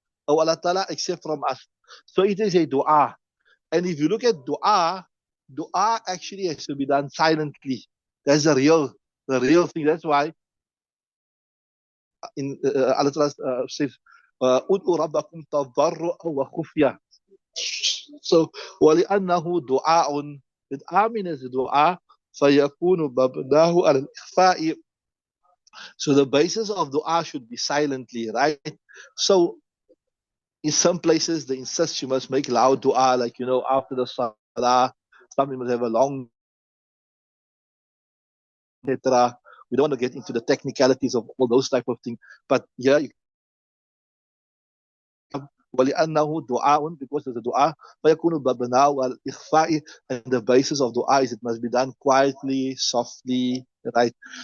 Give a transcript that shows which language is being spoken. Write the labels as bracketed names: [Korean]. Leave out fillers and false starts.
[English] Oh Allah Ta'ala accept from us. So it is a dua. And if you look at dua actually has to be done silently. That's the real thing. That's why in Allah Ta'ala says, [Arabic] "Ud'u rabbakum tadarru'an wa khufya." So, وَلِأَنَّهُ دُعَاءٌ, [English] that Amin is dua, [Arabic] فَيَكُونُ مَبْنَاهُ عَلَى الْإِخْفَاءِ. [English] So the basis of dua should be silently, right? So in some places they insist you must make loud dua, like after the salah, some must have a long, etc. We don't want to get into the technicalities of all those type of things, but yeah, [Arabic] وَلِأَنَّهُ دُعَاءٌ, [English] because there's a dua, [Arabic] فَيَكُونُ بَبْنَاهُ الْإِخْفَاءِ, [English] and the basis of dua is it must be done quietly, softly, right?